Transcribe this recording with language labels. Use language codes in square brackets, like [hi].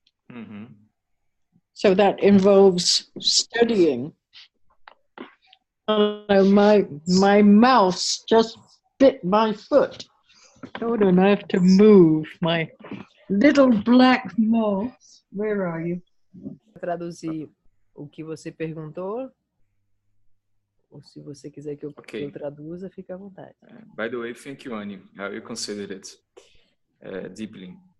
[en] Mm-hmm. So that involves studying. My mouse just bit my foot. Hold on, I have to move my little black mouse. Where are you? [pt] Traduzir o que você perguntou, ou se você quiser que eu traduza, fica à vontade. [en] By the way, thank you, Annie. I will consider it deeply.